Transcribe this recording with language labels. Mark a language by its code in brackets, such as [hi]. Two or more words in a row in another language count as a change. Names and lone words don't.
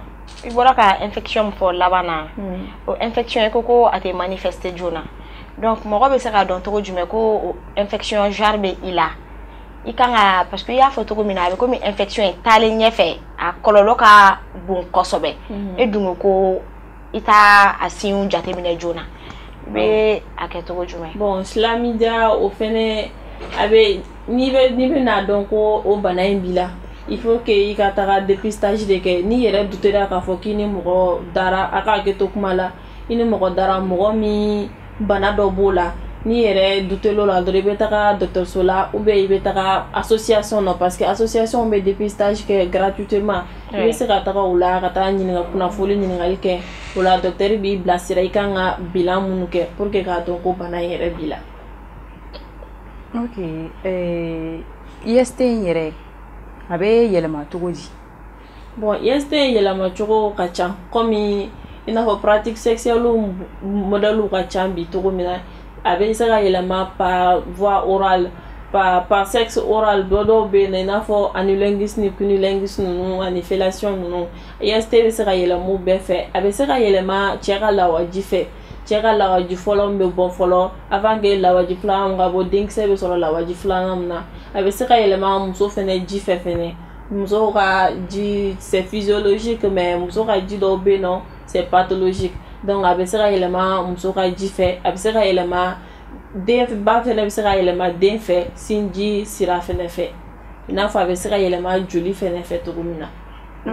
[bm] I bɔra ka infection min fɔ laban na o infection i ko a tɛ manifester joona donc mɔgɔ bɛ se ka dɔn cogo jumɛn ko infection genre bɛ i la i kan ka [fr] parce que [bm] i y'a fɔ cogo min na a bɛ komi infection ye taalen ɲɛfɛ a kɔlɔlɔ ka bon kosɛbɛ e dun ko i t'a a signe jateminɛ joona i bɛ a kɛ cogo jumɛn? Bon, chlamydia o fɛnɛ a bɛ n'i bɛ n'a dɔn ko o bana in b'i la [fr] il faut que [bm] i ka taga dépistage de kɛ n'i yɛrɛ dutera k'a fɔ k'i ni mɔgɔ dara a ka hakɛ to kuma la i ni mɔgɔ dara mɔgɔ min bana dɔ b'o la n'i yɛrɛ dutel'o la dɔrɔn i bɛ taga dɔgɔtɔrɔso la [fr] ou bien [bm] i bɛ taga association na [fr] parce que association [bm] bɛ dépistage kɛ gratuitement i bɛ se ka taga o la ka taga kunnafoni ɲininkali kɛ o la docteur b'i bilasira i kan ka bilan minnu kɛ [fr] pour que [bm] k'a dɔn ko bana in yɛrɛ b'i la. Ok, IST in yɛrɛ a bɛ yɛlɛma cogo di? Bon, IST yɛlɛma cogo ka ca komi i n'a fɔ [fr] pratique sexuelle modèle [bm] ka ca bi cogo min na a bɛ se ka yɛlɛma [fr] par voie orale par sexe oral [bm] dɔw bɛ yen i n'a fɔ anilingus ni cunnilingus ninnu ani fellation ninnu IST bɛ se ka yɛlɛma o bɛɛ fɛ a bɛ se ka yɛlɛma cɛ ka lawaji fɛ cɛ ka lawaji fɔlɔ min bɛ bɔ fɔlɔ [fr] avant que [bm] lawaji filanan ka bɔ denkisɛ bɛ sɔrɔ lawaji filanan min na a bɛ se ka yɛlɛma muso fɛnɛ ji fɛ fɛnɛ muso ka ji [fr] c'est physiologique mais [bm] muso ka ji dɔw bɛ yen nɔ [fr] c'est pathologique donc [bm] a bɛ se ka yɛlɛma muso ka ji fɛ a bɛ se ka yɛlɛma den ba fɛnɛ bɛ se ka yɛlɛma den fɛ sinji sira fɛnɛ fɛ i n'a fɔ a bɛ se ka yɛlɛma joli fɛnɛ fɛ cogo min na.